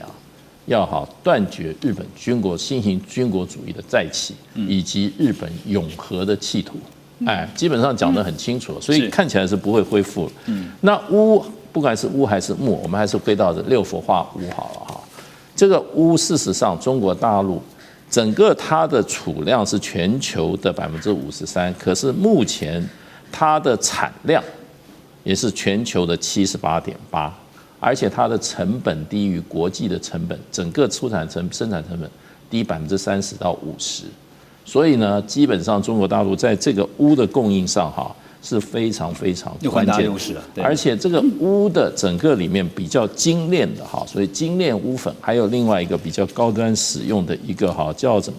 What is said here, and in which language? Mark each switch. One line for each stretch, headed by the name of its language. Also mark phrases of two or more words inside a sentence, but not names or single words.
Chinese: 要斷絕日本新型軍國主義的再起，以及日本永和的企圖。基本上講得很清楚，所以看起來是不會恢復了。那鎢，不管是鎢還是鉬，我們還是回到這6氟化鎢好了哈。這個鎢事實上，中國大陸整個它的儲量是全球的53%，可是目前它的產量也是全球的78.8%，而且它的成本低於國際的成本，整個生產成本低30%到50%，所以呢，基本上中國大陸在這個鎢的供應上是非常非常關鍵的，而且這個鎢的整個裡面比較精煉的所以精煉鎢粉，還有另外一個比較高端使用的一個叫什